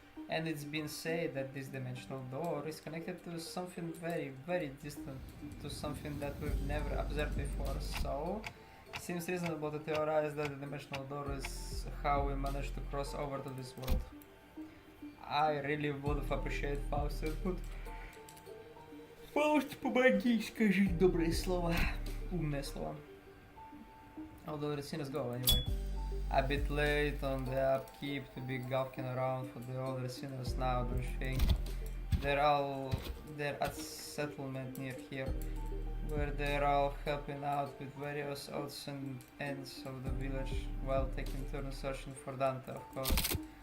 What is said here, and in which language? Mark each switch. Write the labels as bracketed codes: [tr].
[en] And it's been said that this dimensional door is connected to something very, very distant, to something that we've never observed before. So, it seems reasonable to theorize that the dimensional door is how we managed to cross over to this world. I really would have appreciated Faust's input. [ru] Фауст, помоги, скажи доброе слово. Умное слово. [en] Although the scenes go anyway. A bit late on the upkeep to be gawking around for the older sinners now, don't you think? They're at settlement near here, where they're all helping out with various odds and ends of the village while taking turns searching for Dante, of course.